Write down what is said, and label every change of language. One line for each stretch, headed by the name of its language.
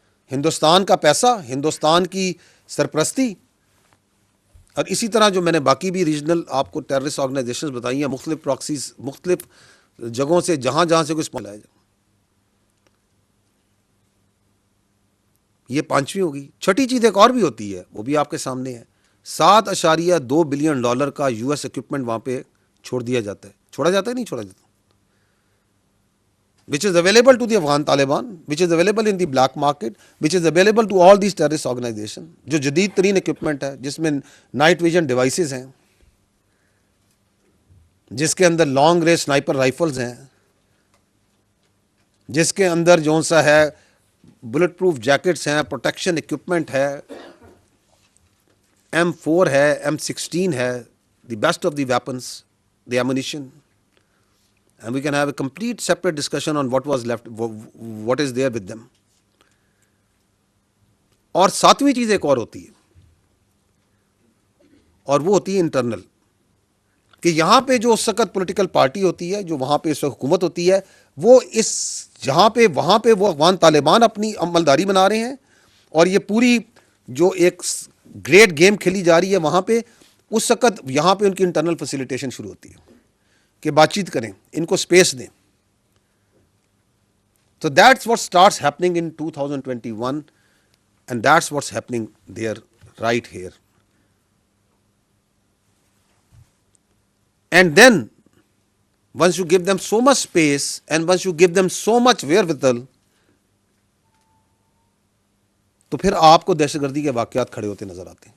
Urdu: ہندوستان کا پیسہ، ہندوستان کی سرپرستی، اور اسی طرح جو میں نے باقی بھی ریجنل آپ کو ٹیررسٹ آرگنائزیشنز بتائی ہیں، مختلف پراکسیز، مختلف جگہوں سے جہاں سے کوئی اسپال آیا جائے. یہ پانچویں ہوگی. چھٹی چیز ایک اور بھی ہوتی ہے، وہ بھی آپ کے سامنے ہے. $7.2 بلین کا یو ایس اکوپمنٹ وہاں پہ چھوڑ دیا جاتا ہے. چھوڑا جاتا ہے نہیں چھوڑا جاتا،
English: which is available to the Afghan Taliban, which is available in the black market, which is available to all these terrorist organizations.
Urdu: جو جدید ترین اکوپمنٹ ہے، جس میں نائٹ ویژن ڈیوائسز ہیں، جس کے اندر لانگ رینج سنائپر رائفلز ہیں، جس کے اندر جو سا ہے بلٹ پروف جیکٹس ہیں، پروٹیکشن اکوپمنٹ ہے، M4 ہے، M16 ہے،
English: The best of the weapons, the ammunition. And we can have a complete separate discussion on what was left, what is there with them.
Urdu: اور ساتویں چیز ایک اور ہوتی ہے، اور وہ ہوتی ہے انٹرنل. کہ یہاں پہ جو اس وقت پولیٹیکل پارٹی ہوتی ہے، جو وہاں پہ اس وقت حکومت ہوتی ہے، وہ وہاں پہ وہ افغان طالبان اپنی عملداری بنا رہے ہیں، اور یہ پوری جو ایک گریٹ گیم کھیلی جا رہی ہے وہاں پہ، اس وقت یہاں پہ ان کی انٹرنل فیسیلیٹیشن شروع ہوتی ہے کہ بات چیت کریں، ان کو اسپیس دیں.
English: So that's what starts happening in 2021, and that's what's happening there right here. And then once you give them so much space and once you give them so much wherewithal,
Urdu: تو پھر آپ کو دہشت گردی کے واقعات کھڑے ہوتے نظر آتے ہیں.